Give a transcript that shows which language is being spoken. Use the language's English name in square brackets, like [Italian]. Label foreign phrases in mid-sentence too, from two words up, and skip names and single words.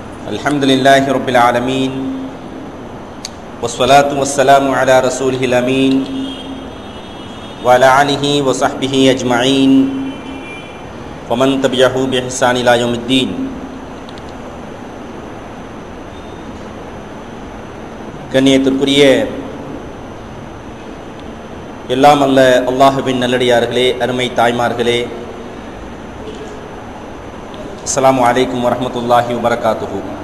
[Arabic] الحمد لله رب العالمين والصلاة والسلام على رسوله الأمين وعلى آله وصحبه أجمعين ومن تبعه بإحسان إلى يوم الدين. [Tamil] கண்ணியத்திற்குரிய எல்லாம் அல்ல அல்லாஹ்வின் நல்லடியார்களே, அருமை தாய்மார்களே, [Arabic] السلام عليكم ورحمة الله وبركاته.